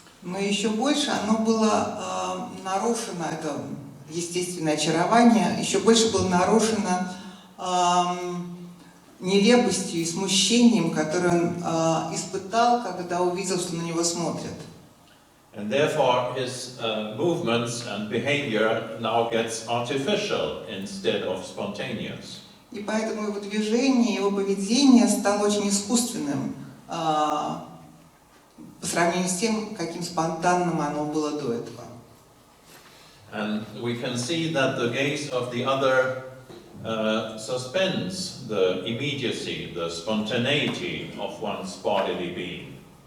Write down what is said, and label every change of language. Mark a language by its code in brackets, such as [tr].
[ru] Но еще больше оно было нарушено, это естественное очарование, еще больше было нарушено нелепостью и смущением, которое он испытал, когда увидел, что на него смотрят. [en] And therefore his movements and behavior now gets artificial instead of spontaneous. [ru] И поэтому его движение, его поведение стало очень искусственным по сравнению с тем, каким спонтанным оно было до этого. [en] And we can see that the gaze of the other suspends the immediacy, the spontaneity of one's bodily being.